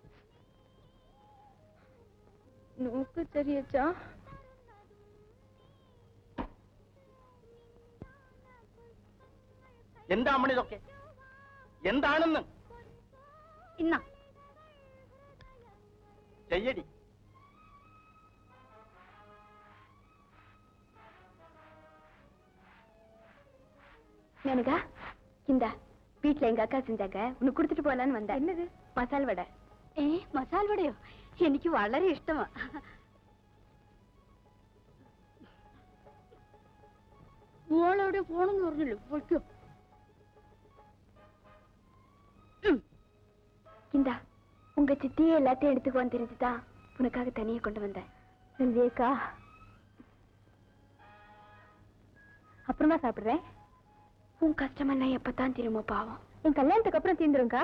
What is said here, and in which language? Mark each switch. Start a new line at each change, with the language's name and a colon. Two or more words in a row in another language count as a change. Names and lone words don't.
Malayalam: നോക്ക് ചെറിയച്ചാ. എന്താ അമ്മ ഇതൊക്കെ? എന്താണെന്ന് ഇന്ന ചെയ്യടി.
Tamil: மேனகா, இந்த வீட்டுல எங்க அக்கா செஞ்சாங்க, உனக்கு கொடுத்துட்டு போலான்னு வந்தேன். என்னது? மசால் வடை.
Malayalam: മസാല വടയോ? എനിക്ക് വളരെ ഇഷ്ടമാ. മോളോടെ പോണെന്ന് പറഞ്ഞല്ലോ, പൊയ്ക്കോ.
Tamil: இந்தா, உங்க சித்தியே எல்லாத்தையும் எடுத்துக்குவான்னு தெரிஞ்சுதான் உனக்காக தனியே கொண்டு வந்தேன். செல்வியக்கா, அப்புறமா சாப்பிடுறேன். உன் கஷ்டமெல்லாம் எப்பதான் திரும்ப பாவம். என் கல்யாணத்துக்கு அப்புறம் தீந்துருங்கா.